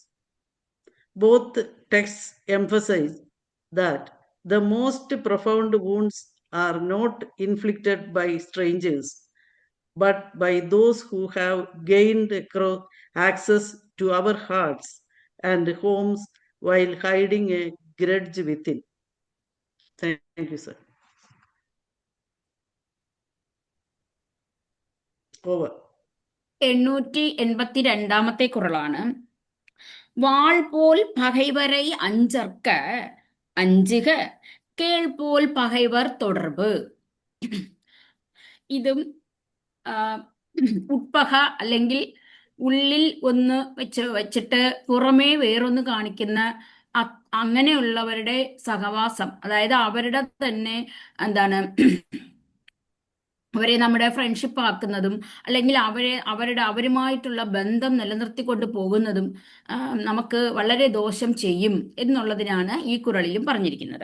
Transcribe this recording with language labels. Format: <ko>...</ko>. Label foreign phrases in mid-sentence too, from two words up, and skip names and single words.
<en>Both texts emphasize that the most profound wounds are not inflicted by strangers, but by those who have gained access to our hearts and homes while hiding a grudge within. Thank you, sir. Over.</en> <ml>882 குறளாണ്.</ml> <ta>வாள் போல் பகைவரை அஞ்சற்க அஞ்சுக கேள் போல் பகைவர் தொடர்பு.</ta> <ml>ഇതും ഉட்പക അല്ലെങ്കിൽ ഉള്ളിൽ ഒന്ന് വെച്ചിട്ട് പുറമേ വേറൊന്ന് കാണിക്കുന്ന അങ്ങനെയുള്ളവരുടെ സഹവാസം, അതായത് അവരുടെ തന്നെ അവരെ നമ്മുടെ ഫ്രണ്ട്ഷിപ്പ് ആക്കുന്നതും അല്ലെങ്കിൽ അവരുമായിട്ടുള്ള ബന്ധം നിലനിർത്തിക്കൊണ്ട് പോകുന്നതും നമുക്ക് വളരെ ദോഷം ചെയ്യും എന്നുള്ളതിനാണ് ഈ കുറളിലും പറഞ്ഞിരിക്കുന്നത്.</ml>